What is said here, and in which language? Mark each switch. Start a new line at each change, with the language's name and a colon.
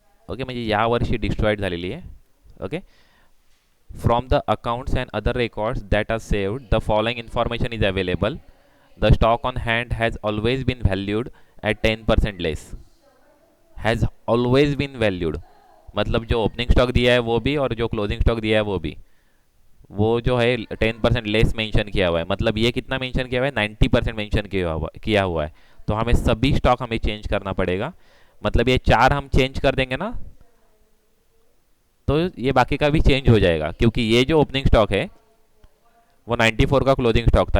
Marathi: Okay, म्हणजे या वर्षी डिस्ट्रॉइड झालेली आहे.
English: Okay, from the accounts and other records that are saved, the following information is available. The stock on hand has always been valued at 10% less. Has always been valued.
Hindi: मतलब जो opening stock दिया है वो भी और जो closing stock दिया है वो भी, वो जो है 10% लेस मेंशन किया हुआ है. मतलब ये कितना मेंशन किया हुआ है? 90% मेंशन किया हुआ है. तो हमें सभी स्टॉक हमें चेंज करना पड़ेगा. मतलब ये चार हम चेंज कर देंगे ना, तो ये बाकी का भी चेंज हो जाएगा, क्योंकि ये जो ओपनिंग स्टॉक है वो 94 का क्लोजिंग स्टॉक था.